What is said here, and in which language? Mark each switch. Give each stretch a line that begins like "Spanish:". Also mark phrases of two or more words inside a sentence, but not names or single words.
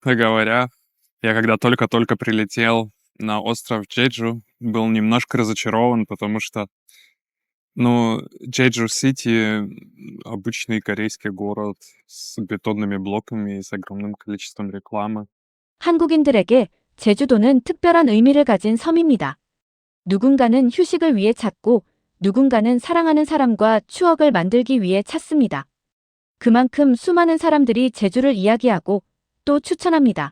Russian: Говоря, я когда только-только прилетел на остров Джеджу, был немножко разочарован, потому что, Джеджу-Сити обычный корейский город с бетонными блоками и с огромным количеством рекламы.
Korean: 한국인들에게 제주도는 특별한 의미를 가진 섬입니다. 누군가는 휴식을 위해 찾고 누군가는 사랑하는 사람과 추억을 만들기 위해 찾습니다. 그만큼 수많은 사람들이 제주를 이야기하고 또 추천합니다.